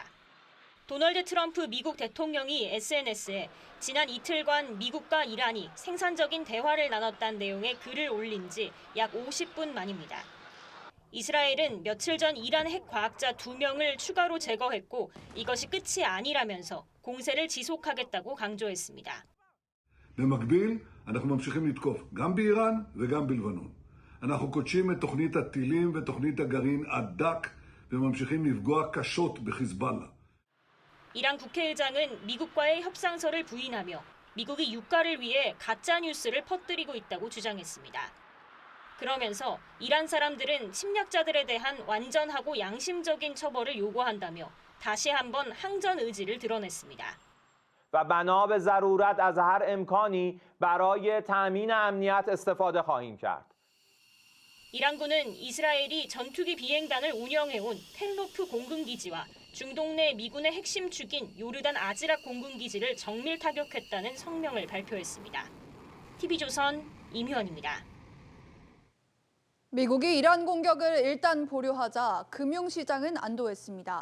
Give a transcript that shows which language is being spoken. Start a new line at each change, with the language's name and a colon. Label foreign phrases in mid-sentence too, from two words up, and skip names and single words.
Korean: 도널드 트럼프 미국 대통령이 SNS에 지난 이틀간 미국과 이란이 생산적인 대화를 나눴다는 내용의 글을 올린 지 약 50분 만입니다. 이스라엘은 며칠 전 이란 핵 과학자 2명을 추가로 제거했고 이것이 끝이 아니라면서 공세를 지속하겠다고 강조했습니다.
Hebrew: במקביל, אנחנו ממשיכים לתקוף גם באיראן וגם בלבנון. אנחנו קודשים את תוכנית הטילים ותוכנית הגרעין עד דק וממשיכים לפגוע קשות בחיזבאללה.
Korean: 이란 국회의장은 미국과의 협상서를 부인하며 미국이 유가를 위해 가짜 뉴스를 퍼뜨리고 있다고 주장했습니다. 그러면서 이란 사람들은 침략자들에 대한 완전하고 양심적인 처벌을 요구한다며 다시 한번 항전 의지를 드러냈습니다.
Persian: و بنا به ضرورت از هر امکانی برای تامین امنیت استفاده خواهیم کرد.
Korean: 이란군은 이스라엘이 전투기 비행단을 운영해온 텔로프 공군기지와 중동 내 미군의 핵심 축인 요르단 아즈락 공군기지를 정밀 타격했다는 성명을 발표했습니다. TV조선 임희원입니다. 미국이 이란 공격을 일단 보류하자 금융시장은 안도했습니다.